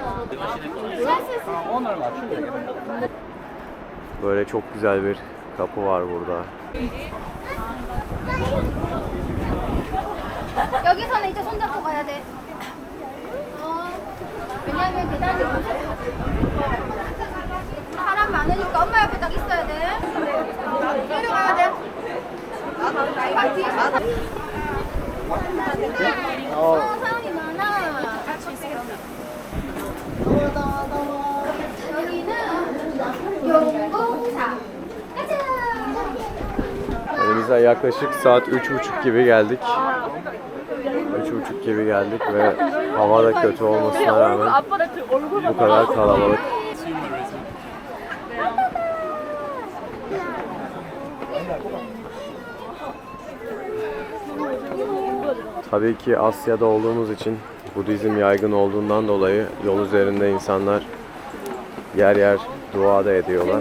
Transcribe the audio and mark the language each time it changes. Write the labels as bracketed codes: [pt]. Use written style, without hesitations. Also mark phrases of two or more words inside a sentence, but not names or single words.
[tr] Böyle çok güzel bir kapı var burada. [ko] 여기서는 이제 손잡고 가야 돼. 왜냐면 계단이 사람 많으니까 엄마 옆에 딱 있어야 돼. 내려가야 돼. 사람이 많아. 여기는 용공사. 가자. [tr] Elimize yaklaşık saat 3:30 gibi geldik. 3:30 gibi geldik ve hava da kötü olmasına rağmen bu kadar kalabalık. Tabii ki Asya'da olduğumuz için Budizm yaygın olduğundan dolayı yol üzerinde insanlar yer yer dua da ediyorlar.